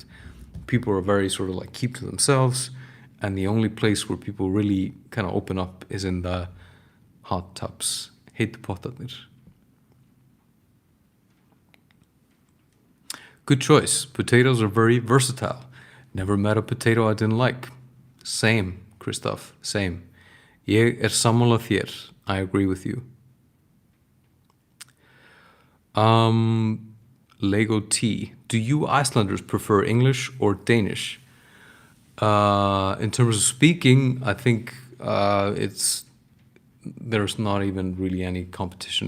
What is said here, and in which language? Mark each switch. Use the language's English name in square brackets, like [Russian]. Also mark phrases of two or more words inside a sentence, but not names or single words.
[English] People are very sort of like keep to themselves, and the only place where people really kind of open up is in the hot tubs. [Icelandic] Heitu pottarnir. [English] Good choice. Potatoes are very versatile. Never met a potato I didn't like. Same, Christoph, same. [Icelandic] Ég sammála þér. [English] I agree with you. Lego T. Do you Icelanders prefer English or Danish? In terms of speaking, I think there's not even really any competition.